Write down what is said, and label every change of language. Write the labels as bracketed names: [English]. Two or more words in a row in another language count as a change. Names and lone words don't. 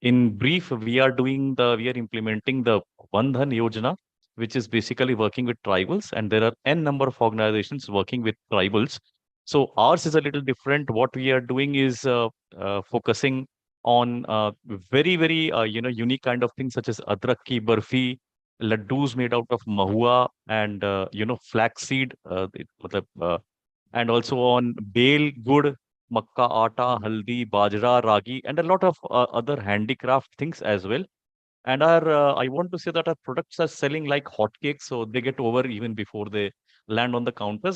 [English] in brief, we are implementing the Bandhan Yojana, which is basically working with tribals, and there are n number of organizations working with tribals. So ours is a little different. What we are doing is focusing on very unique kind of things such as [Hindi] अदरक की बर्फी, [English] laddus made out of mahua, and flaxseed, and also on bale, good, [Hindi] मक्का आटा, [English] haldi, bajra, ragi, and a lot of other handicraft things as well. And I want to say that our products are selling like hotcakes, so they get over even before they land on the counters.